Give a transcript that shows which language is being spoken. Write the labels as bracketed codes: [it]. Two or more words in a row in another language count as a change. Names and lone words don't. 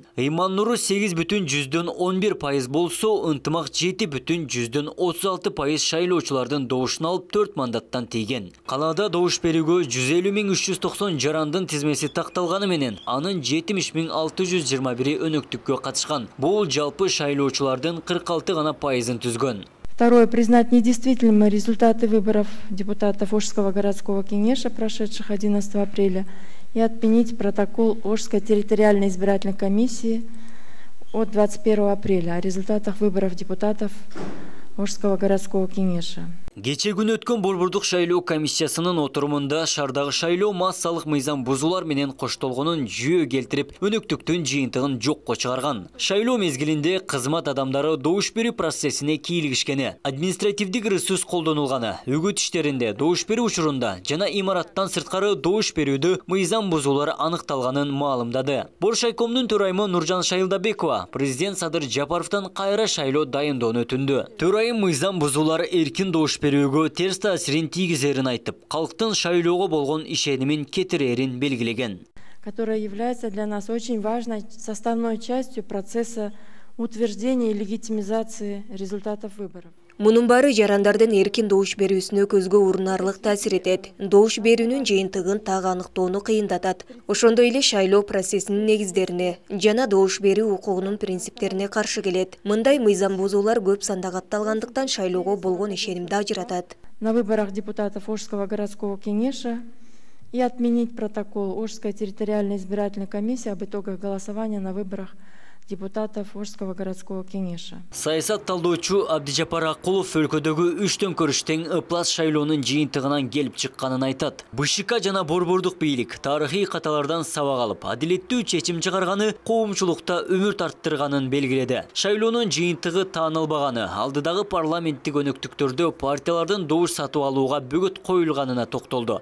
[ky] Ыйман Нуру 8,11% болсо, Ынтымак 7,36% шайлоочулардын добушун алып 4 мандаттан тийген. Калаада добуш берүүгө 150,390 жарандын тизмеси такталганы менен, анын 70,621 өнөктүккө катышкан. Бул жалпы шайлоочулардын 46 гана пайызын түзгөн. [ru] Второе. Признать недействительными результаты выборов депутатов Ошского городского кеңеша, прошедших 11 апреля, и отменить протокол Ошской территориальной избирательной комиссии от 21 апреля о результатах выборов депутатов Ошского городского кеңеша. [ky] Кече күнү өткөн Борбордук шайлоо комиссиясынын отурумунда шаардагы шайлоо массалык мыйзам бузуулар менен коштолгонун жүйө келтирип, өнөктүктүн жыйынтыгын жокко чыгарган. Шайлоо мезгилинде кызмат адамдары добуш берүү процессине кийлигишкени, административдик ресурс колдонулганы, үгүт иштеринде, добуш берүү учурунда жана имараттан сырткары добуш берүүдө мыйзам бузуулар аныкталганын маалымдады. Боршайкомдун төрайымы Нуржан Шайылдабекова президент Садыр Жапаровдон кайра шайлоо дайындоону өтүндү. Төрайым мыйзам бузуулар эркин добуш берүүгө терс таасирин тийгизерин айтып, калктын шайлоого болгон ишенимин кетирерин белгилеген. [ru] Которая является для нас очень важной составной частью процесса утверждения и легитимизации результатов выборов. [ky] Мунун баары жарандардын эркин добуш берүүсүнө көзгө урунарлык таасир этет. Добуш берүүнүн жыйынтыгын так аныктоону кыйындатат. Ошондой эле шайлоо процессинин негиздерине жана добуш берүү укугунун принциптерине каршы келет. Мындай мыйзам бузуулар көп санда катталгандыктан шайлоого болгон ишенимди ажыратат. [ru] На выборах депутатов Ошского городского кеңеша и отменить протокол Ошской территориальной избирательной комиссии об итогах голосования на выборах депутатов Ошского городского кеңеша. [ky] Саясат талдоочу Абдижапар Акулов өлкөдөгү 3 төңкөрүштүн ыплас шайлоонун жыйынтыгынан келип чыкканын айтат. БШК жана борбордук бийлик тарыхый каталардан сабак алып, адилеттүү чечим чыгарганы коомчулукта өмүр арттырганын белгиледи. Шайлоонун жыйынтыгы таанылбаганы, алдыдагы парламенттик өнөктүктөрдө партиялардын добуш сатып алууга бөгөт коюлганына токтолду.